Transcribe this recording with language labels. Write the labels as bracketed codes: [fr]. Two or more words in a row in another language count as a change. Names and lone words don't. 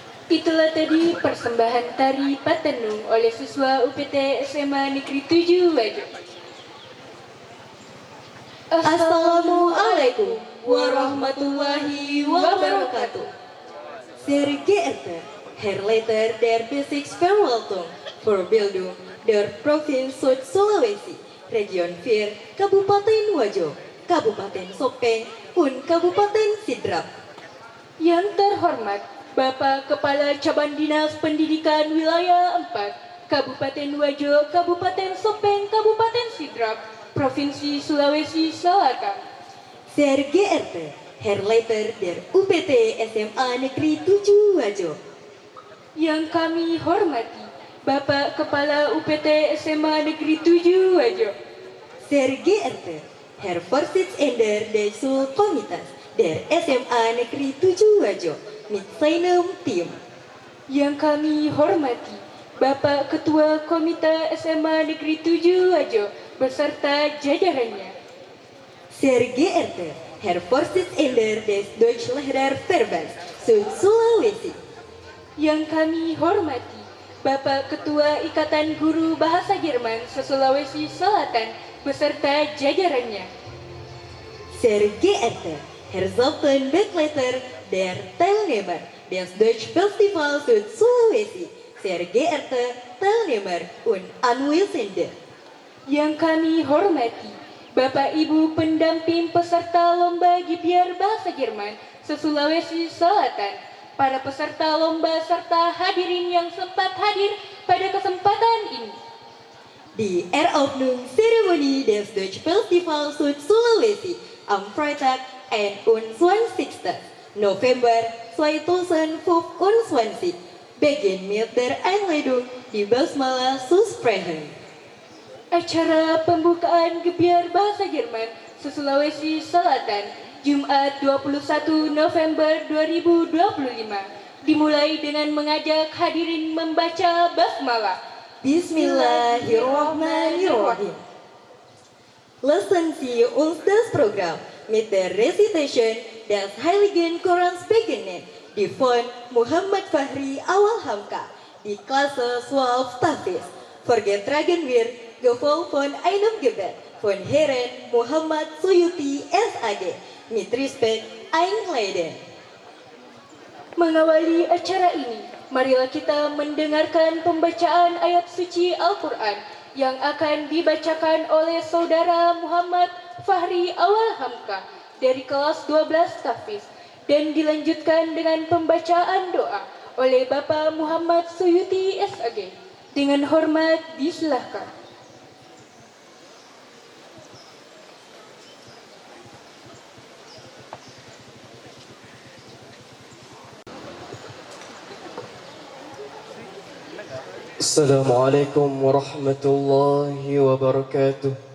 [id] Itulah tadi persembahan tari Patenung oleh siswa UPT SMA Negeri 7 Wajo. [ar] السلام عليكم ورحمة الله وبركاته. [de] Sehr geehrte Herr Leiter der Bezirksverwaltung Verbildung der Provinz Süd-Sulawesi, Region 4, Kabupaten Wajo, Kabupaten Sopeng, und Kabupaten Sidrap. [id] Yang terhormat Bapak Kepala Cabang Dinas Pendidikan Wilayah 4, Kabupaten Wajo, Kabupaten Sopeng, Kabupaten Sidrap, Provinsi Sulawesi Selatan. [de] Sehr geehrte Herr Leiter der UPT SMA Negeri 7 Wajo. [id] Yang kami hormati Bapak Kepala UPT SMA Negeri 7 Wajo. [de] Sehr geehrte Herr Vorsitzender des Schulkomitees der SMA Negeri 7 Wajo mit seinem Team. [id] Yang kami hormati Bapak Ketua Komite SMA Negeri 7 Wajo beserta jajarannya. [de] Sehr geehrte Herr Vorsitzender des Deutschlehrerverbands Süd-Sulawesi. [id] Yang kami hormati Bapak Ketua Ikatan Guru Bahasa Jerman se-Sulawesi Selatan beserta jajarannya. [de] Sehr geehrte Herr Zoltan-Begleiter der Teilnehmer des Deutsch Festival Süd-Sulawesi, sehr geehrte Teilnehmer und Anwesende. [id] Yang kami hormati Bapak Ibu pendamping peserta lomba GPR Bahasa Jerman se-Sulawesi Selatan, para peserta lomba serta hadirin yang sempat hadir pada kesempatan ini. [de] Die Eröffnungszeremonie des Deutsch Festival Süd-Sulawesi am Freitag 21. November 2025 beginnt mit der Einleitung die Basmalah zu sprechen. [id] Acara pembukaan Gebiar Bahasa Jerman se-Sulawesi Selatan Jumat 21 November 2025 dimulai dengan mengajak hadirin membaca basmalah. [ar] بسم الله الرحمن الرحيم. [de] Lassen Sie uns das Programm mit der Recitation des Heiligen Korans beginnen, die von Muhammad Fahri Awal Hamka, die Klasse 12 Tafis. Vorgetragen wird, gefolgt von einem Gebet von Herrn Muhammad Suyuti SAG, mit Respekt einleiten. [id] Mengawali acara ini, marilah kita mendengarkan pembacaan ayat suci Al-Quran yang akan dibacakan oleh Saudara Muhammad Fahri Awal Hamka dari kelas 12 Tafis dan dilanjutkan dengan pembacaan doa oleh Bapak Muhammad Suyuti SAG. Dengan hormat disilahkan. [ar] السلام عليكم ورحمة الله وبركاته.